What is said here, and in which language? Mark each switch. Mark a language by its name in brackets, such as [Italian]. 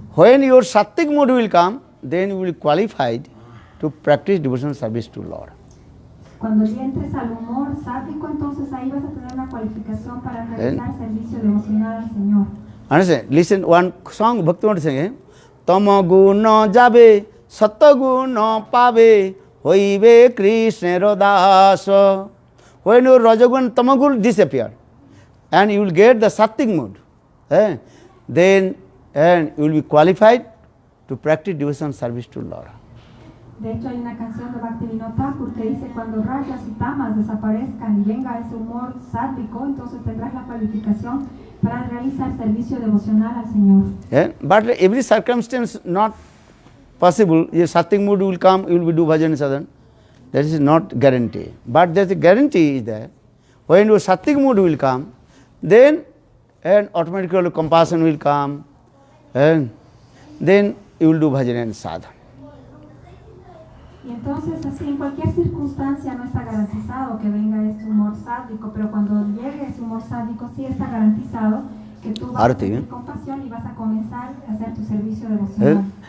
[English] When your Sattik mood will come, then you will be qualified to practice devotional service to Lord. [Spanish] Cuando ya entres al humor sádico, entonces ahí vas a tener una cualificación para realizar servicio devocional al Señor. [English] Understand? Listen, one song Bhaktivinoda singing. [Bangla] Tama guna jabe, satta guna pabe, hoibe Krishna dasa. [English] When your Rajagun Tamagun disappear, and you will get the Sattik mood, then you will be qualified to practice devotional service to Lord. [Spanish] De hecho, hay una canción de Bhaktivinoda Thakur que dice: cuando rayas y tamas desaparezcan y venga ese humor sádico, entonces tendrás la cualificación para realizar servicio devocional al Señor. [English] But every circumstance not possible. Your Sattik mood will come, you will do bhajan sadhana. That is not guarantee. But there is a guarantee is that when your Sattik mood will come, then automatically compassion will come, and then you will do bhajan and sadhana. [Spanish] Y entonces, así, en cualquier circunstancia no está garantizado que venga este humor sádico, pero cuando llegue ese humor sádico sí está garantizado que tú vas a tener compasión y vas a comenzar a hacer tu servicio devocional.